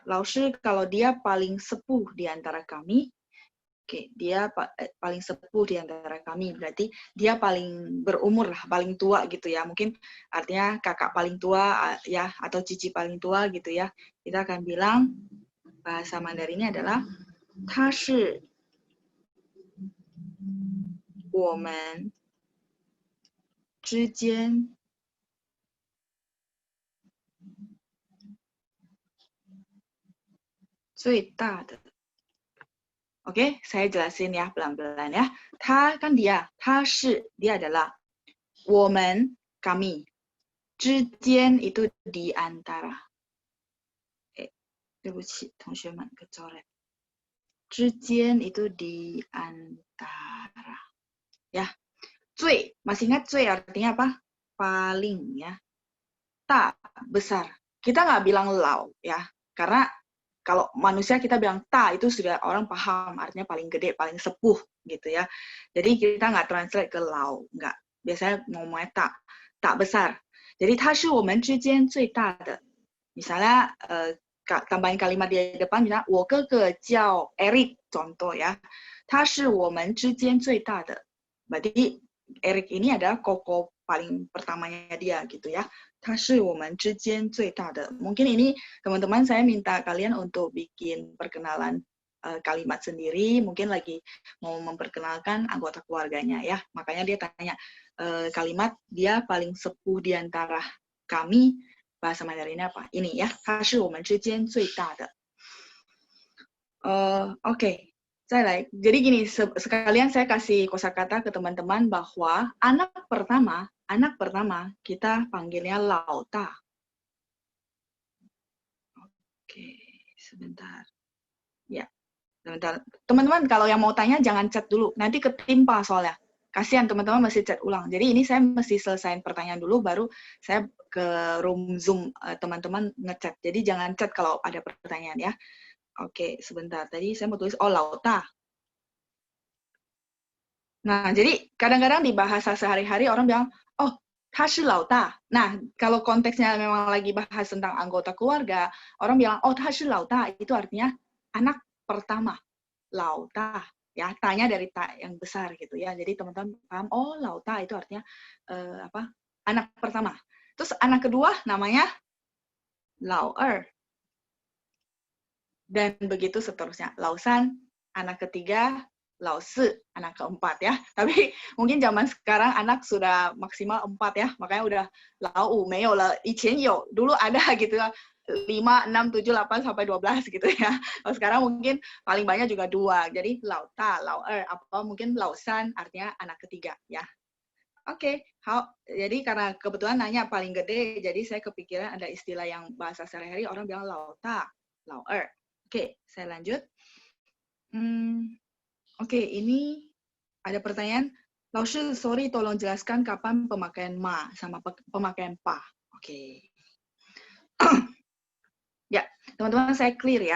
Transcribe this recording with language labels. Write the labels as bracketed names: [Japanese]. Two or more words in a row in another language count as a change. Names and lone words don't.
[Indonesian] Laoshi kalau dia paling sepuh di antara kami, oke, dia paling sepuh di antara kami, berarti dia paling berumur lah, paling tua gitu ya. Mungkin artinya kakak paling tua ya, atau cici paling tua gitu ya. Kita akan bilang bahasa Mandarinnya adalah [Chinese] 他是我们之间最大的. [Indonesian] Oke, saya jelasin ya pelan-pelan ya. Ta kan dia, dia adalah. 我们 kami. 之间 itu di antara. [Chinese] 对不起，同学们 kecoret. [Indonesian] 之间 itu di antara. Ya. 最 masih ingat 最 artinya apa? Paling ya. Ta besar. Kita nggak bilang lau ya, karena kalau manusia kita bilang ta itu sudah orang paham artinya paling gede, paling sepuh gitu ya. Jadi kita nggak translate ke lau, nggak. Biasanya ngomongnya tak besar. [Chinese] Jadi 他是我们之间最大的. [Indonesian] Misalnya tambahin kalimat di depan misalnya [Chinese] 我哥哥叫 [Indonesian] Eric contoh ya. [Chinese] 他是我们之间最大的. [Indonesian] Berarti Eric ini adalah koko paling pertamanya dia gitu ya. [Chinese] 他是我们之间最大的. [Indonesian] Mungkin ini teman-teman saya minta kalian untuk bikin perkenalan kalimat sendiri, mungkin lagi mau memperkenalkan anggota keluarganya ya. Makanya dia tanya kalimat dia paling sepuh di antara kami, bahasa Mandarinnya apa? Ini ya, [Chinese] 他是我们之间最大的. [Indonesian] Oke. Saya jadi gini, sekalian saya kasih kosakata ke teman-teman bahwa anak pertama kita panggilnya Lauta. Oke, sebentar. Ya, sebentar. Teman-teman kalau yang mau tanya jangan chat dulu, nanti ketimpa soalnya. Kasihan teman-teman masih chat ulang. Jadi ini saya mesti selesaiin pertanyaan dulu, baru saya ke room Zoom teman-teman ngechat. Jadi jangan chat kalau ada pertanyaan ya. Oke, sebentar. Tadi saya mau tulis, oh, Lauta. Nah, jadi kadang-kadang di bahasa sehari-hari orang bilang, [Chinese] oh, 他是老大. [Indonesian] Nah, kalau konteksnya memang lagi bahas tentang anggota keluarga, orang bilang, [Chinese] oh, 他是老大. [Indonesian] Itu artinya anak pertama. [Chinese] 老大. [Indonesian] Ya, tanya dari ta yang besar gitu ya. Jadi teman-teman paham, oh, 老大 itu artinya apa? Anak pertama. Terus anak kedua namanya 老二. Dan begitu seterusnya. [Chinese] 老三, [Indonesian] anak ketiga, [Chinese] 老四, [Indonesian] anak keempat ya. Tapi mungkin zaman sekarang anak sudah maksimal 4 ya. Makanya udah [Chinese] 老五没有了. 以前有, [Indonesian] dulu ada gitu ya. 5, 6, 7, 8, sampai 12 gitu ya. Kalau sekarang mungkin paling banyak juga 2. [Chinese] Jadi 老大, 老二, [Indonesian] apa mungkin 老三 artinya anak ketiga ya. Oke, jadi karena kebetulan nanya paling gede, jadi saya kepikiran ada istilah yang bahasa sehari-hari orang bilang [Chinese] 老大, 老二. [Indonesian] Oke, saya lanjut. Oke, ini ada pertanyaan. Laoshi, sorry, tolong jelaskan kapan pemakaian ma sama pemakaian pa. Oke. Ya, teman-teman saya clear ya.